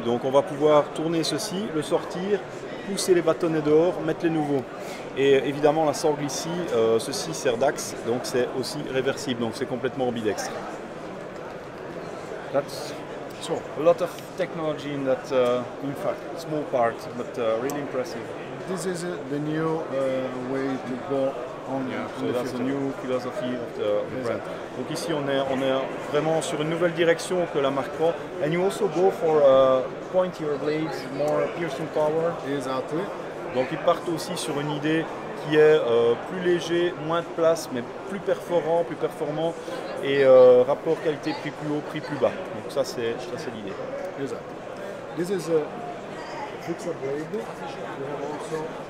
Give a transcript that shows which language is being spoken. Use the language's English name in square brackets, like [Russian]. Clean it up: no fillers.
[French] Donc on va pouvoir tourner ceci, le sortir, pousser les bâtonnets dehors, mettre les nouveaux. Et évidemment la sangle ici, ceci sert d'axe, donc c'est aussi réversible, donc c'est complètement ambidextre. [English] That's so a lot of technology in that, in fact, small part, but really impressive. This is the new way to go on. Yeah, so that's the new philosophy of the brand. [French] Donc ici on est vraiment sur une nouvelle direction que la marque prend. [English] And you also go for pointier blades, more piercing power. Exactly. [French] Donc ils partent aussi sur une idée qui est plus léger, moins de place, mais plus perforant et rapport qualité-prix plus haut, prix plus bas. Donc ça c'est l'idée. [English] Exactly. This is a fixed blade. We have also.